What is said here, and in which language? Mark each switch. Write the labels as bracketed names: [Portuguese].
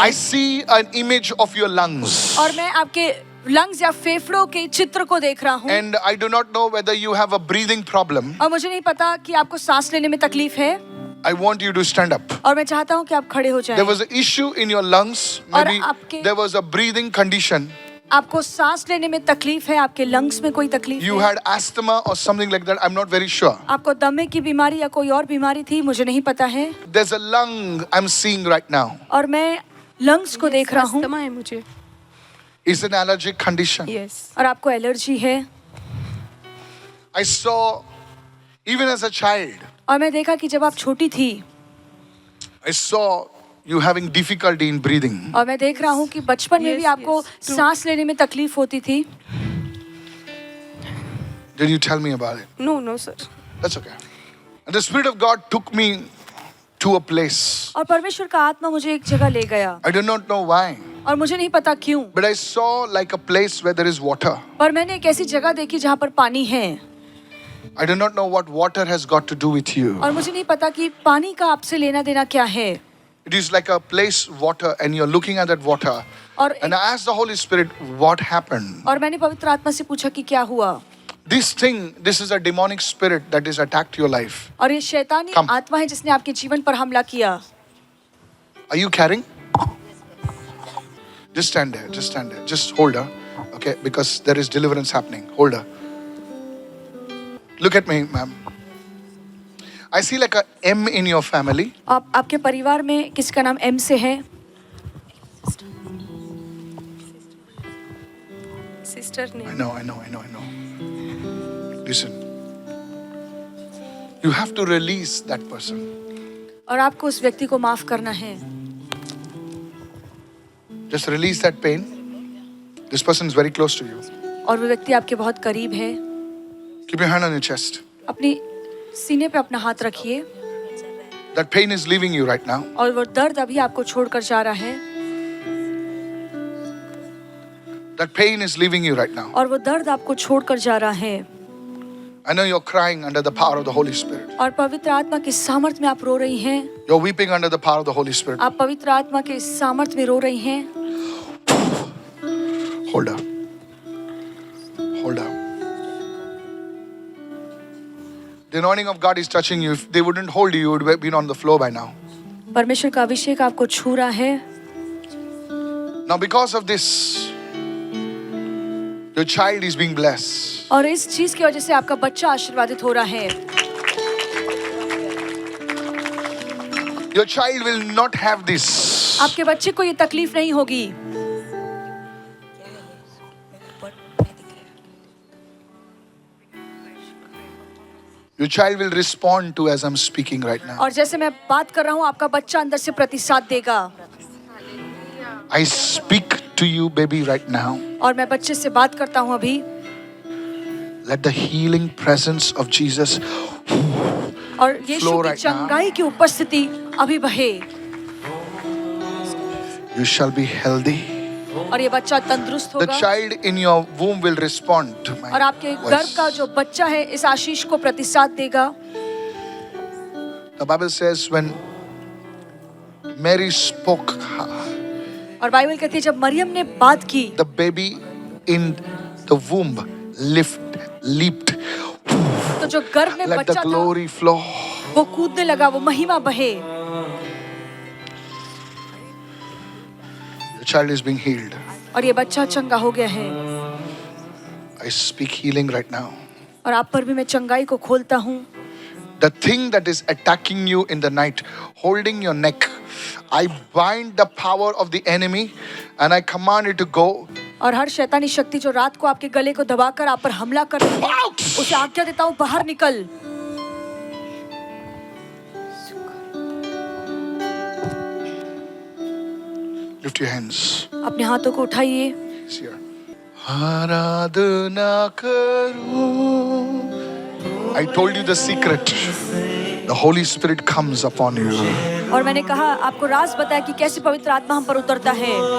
[English] I see an image of your lungs. [Hindi] और मैं आपके लंग्स या फेफड़ों के चित्र को देख रहा हूँ [English] And I do not know whether you have a breathing problem. [Hindi] और मुझे नहीं पता कि आपको सांस लेने में तकलीफ है [English] I want you to stand up. [Hindi] और मैं चाहता हूँ कि आप खड़े हो [English] There [Hindi] जाएं। [English] was an issue in your lungs. [Hindi] और [English] Maybe [Hindi] आपके- [English] there was a breathing condition. [Hindi] आपको सांस लेने में तकलीफ है, आपके लंग्स में कोई तकलीफ [English] You [Hindi] है, [English] had asthma or something like that. I'm not very sure. [Hindi] आपको दमे की बीमारी या कोई और बीमारी थी, मुझे नहीं पता है। [English] There's a lung I'm seeing right now. [Hindi] और मैं लंग्स को देख रहा हूँ अस्थमा है मुझे। [English] It's an allergic condition. Yes. [Hindi] और आपको एलर्जी है। [English] I saw, even as a child, [Hindi] और मैं देखा कि जब आप छोटी थी [English] I saw you having difficulty in breathing. [Hindi] और मैं देख रहा हूँ कि बचपन में भी [English] Yes, [Hindi] आपको [English] yes, true. [Hindi] सांस लेने में तकलीफ होती थी। [English] Did you tell me about it? No no sir. That's okay. And the Spirit of God took me to a place. [Hindi] और परमेश्वर का आत्मा मुझे एक जगह ले गया [English] I do not know why, [Hindi] और मुझे नहीं पता क्यों, [English] but I saw like a place where there is water. [Hindi] पर मैंने एक ऐसी जगह देखी जहाँ पर पानी है [English] I do not know what water has got to do with you. [Hindi] और मुझे नहीं पता कि पानी का आपसे लेना देना क्या है। [English] It is like a place, water, and you're looking at that water. [Hindi] और [English] And I asked the Holy Spirit, what happened? [Hindi] और मैंने पवित्र आत्मा से पूछा कि क्या हुआ। [English] This thing, this is a demonic spirit that has attacked your life. [Hindi] और ये शैतानी [English] Come. [Hindi] आत्मा है जिसने आपके जीवन पर हमला किया। [English] Are you carrying? Just stand there, just stand there. Just hold her, okay? Because there is deliverance happening. Hold her. Look at me, ma'am. I see like a M in your family. [Hindi] आपके परिवार में किसका नाम M से है? Sister ने। [English] I know. Listen. You have to release that person. [Hindi] और आपको उस व्यक्ति को माफ करना है। [English] Just release that pain. This person is very close to you. [Hindi] और वो व्यक्ति आपके बहुत करीब है। [English] Keep your hand on your chest. [Hindi] अपनी सीने पे अपना हाथ रखिए [English] That pain is leaving you right now. [Hindi] और वो दर्द अभी आपको छोड़कर जा रहा है [English] That pain is leaving you right now. [Hindi] और वो दर्द आपको छोड़कर जा रहा है [English] I know you're crying under the power of the Holy Spirit. [Hindi] और पवित्र आत्मा के सामर्थ्य में आप रो रही हैं। [English] You're weeping under the power of the Holy Spirit. [Hindi] आप पवित्र आत्मा के सामर्थ्य में रो रही हैं। [English] Hold up. Hold up. The anointing of God is touching you. If they wouldn't hold you, you would have been on the floor by now. [Hindi] परमेश्वर का अभिषेक आपको छू रहा है [English] Now because of this, your child is being blessed. [Hindi] और इस चीज की वजह से आपका बच्चा आशीर्वादित हो रहा है। [English] Your child will not have this. [Hindi] आपके बच्चे को ये तकलीफ नहीं होगी। [English] Your child will respond to as I'm speaking right now. [Hindi] और जैसे मैं बात कर रहा हूँ आपका बच्चा अंदर से प्रतिसाद देगा। [English] I speak to you, baby, right now. [Hindi] और मैं बच्चे से बात करता हूँ अभी [English] Let the healing presence of Jesus [Hindi] और यीशु [English] Flow [Hindi] की [English] right now. [Hindi] चंगाई की उपस्थिति अभी बहे [English] you shall be healthy. [Hindi] और ये बच्चा तंदुरुस्त [English] The [Hindi] होगा [English] child in your womb will respond to my [Hindi] और आपके गर्भ [English] voice. [Hindi] का जो बच्चा है इस आशीष को प्रतिसाद देगा। [English] The Bible says when Mary spoke, [Hindi] और बाइबल कहती है जब मरियम ने बात की [English] the baby in the womb leaped. [Hindi] तो जो गर्भ में [English] Let the [Hindi] बच्चा था [English] glory flow. [Hindi] वो कूदने लगा, वो महिमा बहे। [English] The child is being healed. [Hindi] और ये बच्चा चंगा हो गया है [English] I speak healing right now. [Hindi] और आप पर भी मैं चंगाई को खोलता हूँ। [English] The thing that is attacking you in the night, holding your neck, I bind the power of the enemy and I command it to go. [Hindi] और हर शैतानी शक्ति जो रात को आपके गले को दबाकर आप पर हमला कर रही है [English] Out! [Hindi] उसे आज्ञा देता हूँ बाहर निकल। [English] Lift your hands. [Hindi] अपने हाथों को उठाइए। [English] It's here. [Hindi] आराधना करो. [English] I told you the secret. The Holy Spirit comes upon you. [Hindi] और मैंने कहा आपको राज बताया कि कैसे पवित्र आत्मा हम पर उतरता है।